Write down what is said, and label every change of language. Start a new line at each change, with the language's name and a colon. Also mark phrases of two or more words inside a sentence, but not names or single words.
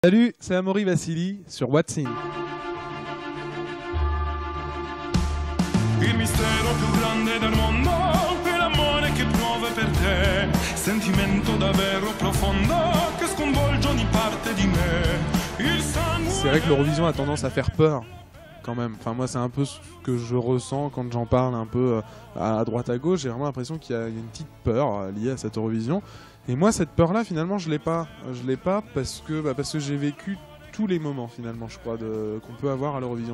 French: Salut, c'est Amaury Vassili sur What's In.
Italian: Il mistero più grande del mondo è l'amore che provo per te, sentimento davvero profondo che sconvolge ogni parte di me.
French: C'est vrai que l'Eurovision a tendance à faire peur quand même. Enfin moi c'est un peu ce que je ressens quand j'en parle un peu à droite à gauche. J'ai vraiment l'impression qu'il y a une petite peur liée à cette Eurovision. Et moi cette peur là finalement je l'ai pas. Je l'ai pas parce que j'ai vécu tous les moments finalement je crois qu'on peut avoir à l'Eurovision.